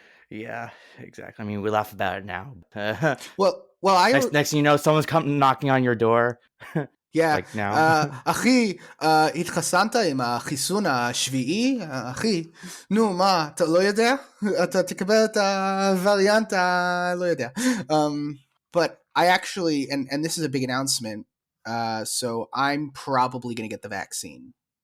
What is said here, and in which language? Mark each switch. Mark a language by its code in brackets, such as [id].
[en] Yeah, exactly. I mean, we laugh about it now. well, next thing you know, someone's come knocking on your door. Yeah. Like now. [he] אחי, התחסנת עם החיסון השביעי? אחי, נו, מה, אתה לא יודע? אתה תקבל את הווריאנט לא יודע. [en] But I actually, and this is a big announcement, so I'm probably going to get the vaccine.